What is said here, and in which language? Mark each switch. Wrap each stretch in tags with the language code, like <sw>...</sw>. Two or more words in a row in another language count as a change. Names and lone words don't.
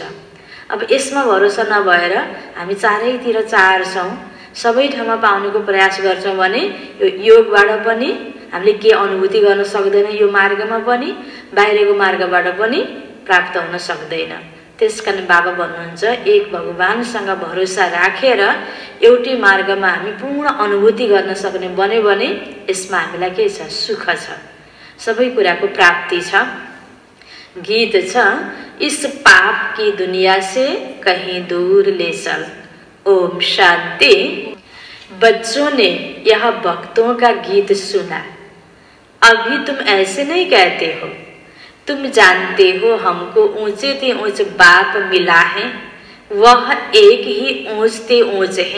<ne>अब यसमा भरोसा नभएर हामी चारैतिर चाहन्छौँ, सबै ठाउँमा पाउनुको प्रयास गर्छौँ भने यो योगबाट पनि हामीले के अनुभूति गर्न सक्दैन, यो मार्गमा पनि बाहिरको मार्गबाट पनि प्राप्त हुन सक्दैन। त्यसकारण बाबा भन्नुहुन्छ एक भगवानसँग भरोसा राखेर एउटै मार्गमा हामी पूर्ण अनुभूति गर्न सक्ने बन्यो भने यसमा हामीलाई के छ? सुख छ, सबै कुराको प्राप्ति छ। गीत छ,</ne> <hi>इस पाप की दुनिया से कहीं दूर ले चल। ओम शांति। बच्चों ने यह भक्तों का गीत सुना। अभी तुम ऐसे नहीं कहते हो, तुम जानते हो हमको ऊंचे ते ऊंच बाप मिला है, वह एक ही ऊंच ते ऊंच है।</hi>